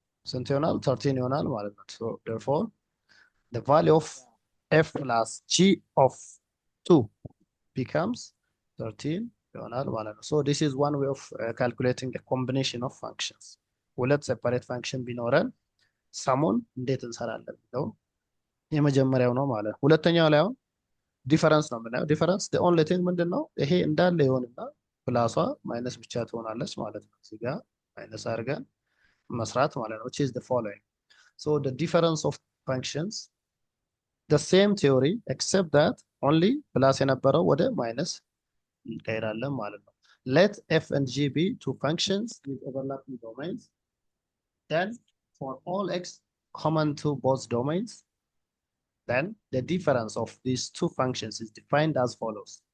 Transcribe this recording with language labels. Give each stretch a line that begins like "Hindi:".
Amharic: ስንት ይሆናል 13 ይሆናል ማለት ነው።
English: So therefore the value of f plus g of 2 becomes 13
Amharic: ይሆናል ማለት ነው።
English: So this is one way of calculating a combination of functions.
Amharic: ሁለት separate function ቢኖረን ሰሙን እንዴት እንሰራለን ነው የመጀመሪያው ነው ማለት። ሁለተኛው ላይ አሁን ዲፈረንስ ነው የምናየው። ዲፈረንስ
English: the only thing
Amharic: ምንድነው ይሄ እንዳለ ይሆንና ፕላሷ ማይነስ ብቻ ትሆናለች ማለት ነው። እዚህ ጋር ማይነስ አድርገን መስራት ማለት ነው
English: which is the following. So the difference of functions the same theory except that only
Amharic: ፕላስ የነበረው ወደ ማይነስ እንቀይራለን ማለት ነው።
English: Let f and g be two functions with overlapping domains. Then for all x common to both domains, then the difference of these two functions is defined as follows.